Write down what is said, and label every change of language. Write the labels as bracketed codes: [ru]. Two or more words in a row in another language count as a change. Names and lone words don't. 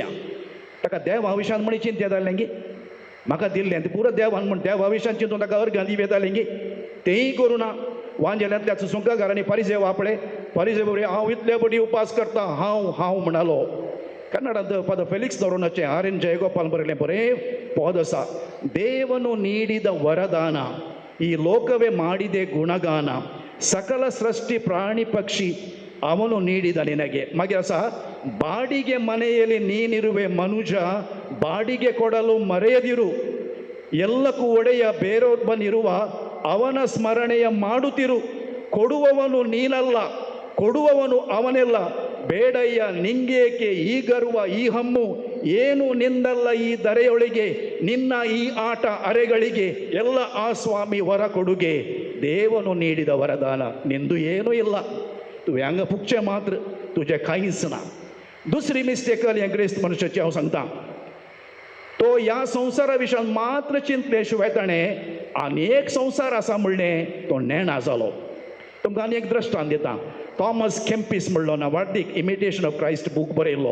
[kok] ताका देवा विशयान म्हणी चिंत येतालें गी, म्हाका दिल्लें तें पुरो देवान म्हण देवा विशयान चिंतून ताका अर्घां दिव येतालें गी, तेंय करूं ना. वांजेल्यांतल्या सुंका घरांनी फारिजेव आपले फारिजेव हांव इतले बडी उपास करता, हांव हांव म्हणालो. कन्नडांत फादर फेलिक्स नोरोनाचें आर्यन जयगोपाल बरयलें बरें पद आसा. [kn] ದೇವನು ನೀಡಿದ ವರದಾನ ಈ ಲೋಕವೇ ಮಾಡಿದೆ ಗುಣಗಾನ, ಸಕಲ ಸೃಷ್ಟಿ ಪ್ರಾಣಿ ಪಕ್ಷಿ ಅವನು ನೀಡಿದ ನಿನಗೆ. ಮಾಗೆ ಸಹ ಬಾಡಿಗೆ ಮನೆಯಲ್ಲಿ ನೀನಿರುವೆ ಮನುಜ, ಬಾಡಿಗೆ ಕೊಡಲು ಮರೆಯದಿರು, ಎಲ್ಲಕ್ಕೂ ಒಡೆಯ ಬೇರೊಬ್ಬನಿರುವ ಅವನ ಸ್ಮರಣೆಯ ಮಾಡುತ್ತಿರು. ಕೊಡುವವನು ನೀನಲ್ಲ, ಕೊಡುವವನು ಅವನೆಲ್ಲ, ಬೇಡಯ್ಯ ನಿಂಗೇಕೆ ಈ ಗರ್ವ ಈ ಹಮ್ಮು, ಏನು ನಿಂದಲ್ಲ ಈ ಧರೆಯೊಳಗೆ, ನಿನ್ನ ಈ ಆಟ ಅರೆಗಳಿಗೆ ಎಲ್ಲ ಆ ಸ್ವಾಮಿ ವರ ಕೊಡುಗೆ. ದೇವನು ನೀಡಿದ ವರದಾನ, ನಿಂದು ಏನೂ ಇಲ್ಲ, [kok] तू हांगा फुकचें मात्र, तुजें कांयच ना. दुसरी मिस्टेक हे ग्रेस्त मनशाची हांव सांगता. तो ह्या संवसारा विशयान मात्र चिंतले शिवाय ताणें आनी एक संवसार आसा म्हणलें तो नेणा जालो. तुमकां आनी एक दृश्टांत दिता. थॉमस केम्पिस म्हणलो नावाडीक इमिटेशन ऑफ क्रायस्ट बूक बरयल्लो.